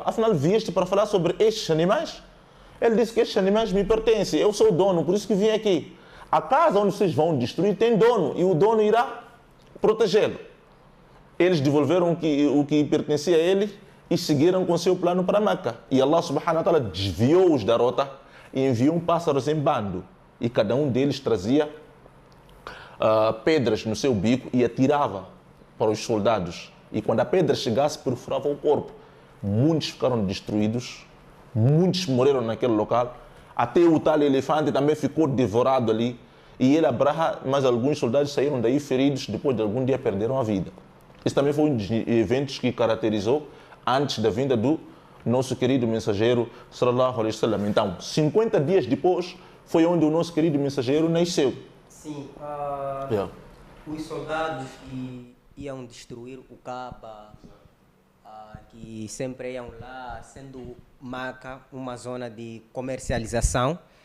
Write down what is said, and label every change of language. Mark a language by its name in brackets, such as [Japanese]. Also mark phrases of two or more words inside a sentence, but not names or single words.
[Portuguese] Afinal, vieste para falar sobre estes animais? Ele disse que estes animais me pertencem. Eu sou o dono, por isso que vim aqui. A casa onde vocês vão destruir tem dono e o dono irá protegê-lo. Eles devolveram o que pertencia a ele e seguiram com seu plano para Meca. E Allah [Arabic] سبحانه وتعالى [Portuguese] desviou-os da rota e enviou pássaros em bando. E cada um deles trazia pedras no seu bico e atirava para os soldados. E quando a pedra chegasse, perfurava o corpo. Muitos ficaram destruídos, muitos morreram naquele local. Até o tal elefante também ficou devorado ali. E ele, Abraha, mas alguns soldados saíram daí feridos, depois de algum dia perderam a vida. Esse também foi um dos eventos que caracterizou antes da vinda do nosso querido mensageiro [Arabic] صلى الله عليه وسلم. [Portuguese] Então, 50 dias depois foi onde o nosso querido mensageiro nasceu. Sim, os soldados que iam destruir o Kaaba, que sempre iam lá, sendo Meca uma zona de comercialização.